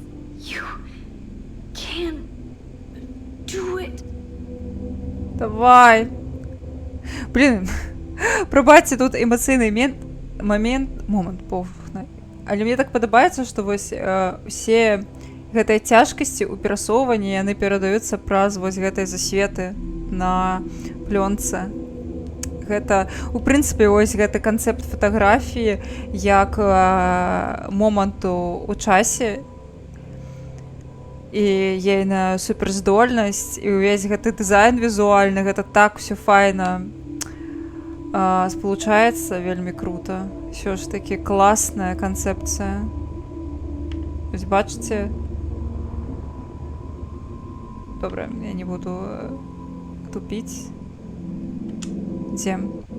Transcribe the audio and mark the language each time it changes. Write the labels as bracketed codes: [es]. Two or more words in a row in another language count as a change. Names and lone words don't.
[en] You can do it. [be] Давай. Блін, пробачте, тут эмоцыйны момент поўна. Але мне так падабаецца, што вось усе гэтыя цяжкасці ў перасоўванні яны перадаюцца праз вось гэтыя засветы на плёнцы. Гэта, у прынцыпе, вось гэты канцэпт фатаграфіі як моманту ў часе і ейная суперздольнасць і ўвесь гэты дызайн візуальны, гэта так усё файна спалучаецца, вельмі крута. Ўсё ж такі класная канцэпцыя. Вось бачыце? Добра, я не буду тупіць. [ru] Идем.